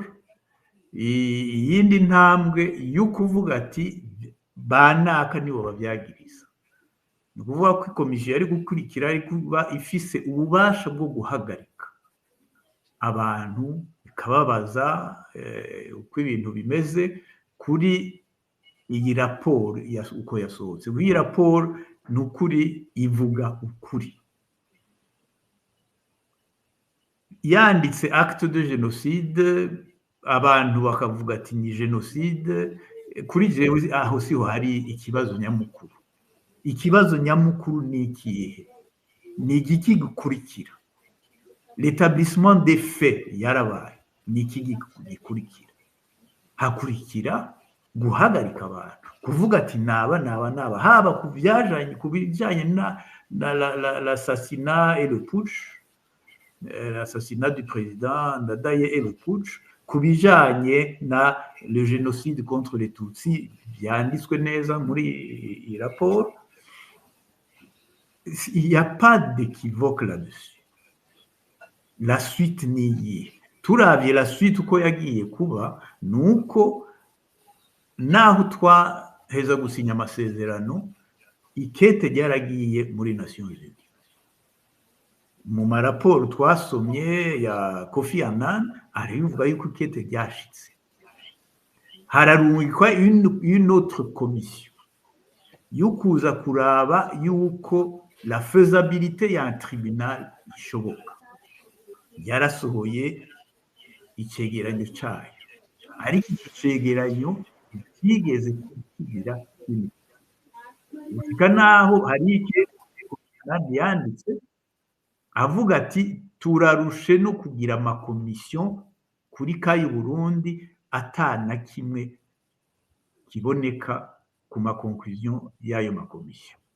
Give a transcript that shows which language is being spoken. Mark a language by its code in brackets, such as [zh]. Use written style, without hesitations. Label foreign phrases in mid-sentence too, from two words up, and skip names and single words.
[rn] iyindi ntambwe yo kuvuga ati banaka nibo babyagiriza ni ukuvuga ko komisiyo yari gukurikira ari kuba ifise ububasha bwo guhagarika abantu ikababaza uko ibintu bimeze kuri iyi raporo uko yasohotse iyi raporo ni ukuri ivuga ukuri yanditse [fr] acte de génocide [rn] abantu bakavuga ati ni génocide kuri jewe aho siho hari ikibazo nyamukuru ni ikihe ni igiki gikurikira [fr] l'établissement des faits [rn] yarabaye ni iki gikurikira hakurikira guhagarika abantu kuvuga ati naba haba ku bijyanye na [fr] l'assassinat et le putsch l'assassinat du président Ndadaye et le putsch [rn] ku bijyanye na [fr] le génocide contre les Tutsi [rn] byanditswe neza muri iyi raporo [fr] il n'y a pas d'équivoque là-dessus la suite [rn] ni iyihe turavye [fr] la suite [rn] uko yagiye kuba nuko naho twaheza gusinya amasezerano ikete ryaragiye muri Nations Unies mu maraporo twasomye ya Kofi Annan arivuga yuko ikete ryashitse hararungikwa [fr] une autre commission [rn] yo kuza kuraba yuko [fr] la faisabilité [rn] ya tribunal ishoboka yarasohoye icegeranyo cyayo ariko iki cegeranyo kigeze kugira gushika naho hari ikete yanditse avuga ati turarushe no kugira amakomisiyo kuri kayi Burundi atana kimwe kiboneka ku makonklusion y'ayo makomisiyo